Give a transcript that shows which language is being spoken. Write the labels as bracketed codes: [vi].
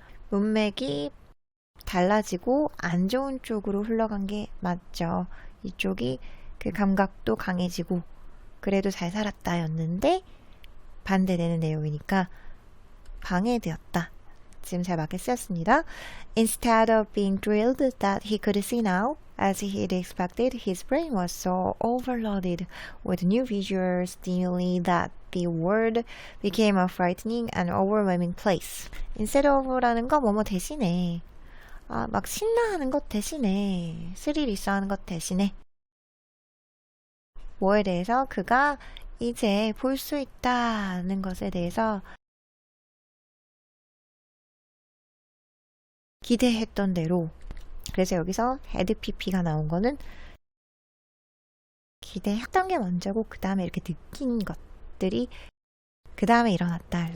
[ko] 문맥이 달라지고 안 좋은 쪽으로 흘러간 게 맞죠. 이쪽이 그 감각도 강해지고 그래도 잘 살았다 였는데 반대되는 내용이니까 방해되었다. 지금 잘 맞게 쓰였습니다. [en] Instead of being thrilled that he could see now, as he had expected, his brain was so overloaded with new visual stimuli that the world became a frightening and overwhelming place. Instead of [ko] 라는 거 뭐뭐 대신에 막 신나하는 것 대신에 스릴 있어 하는 것 대신에 뭐에 대해서 그가 이제 볼 수 있다는 것에 대해서 기대했던 대로 그래서 여기서 had pp가 나온 거는 기대했던 게 먼저고 그 다음에 이렇게 느낀 것들이 그 다음에 일어났다.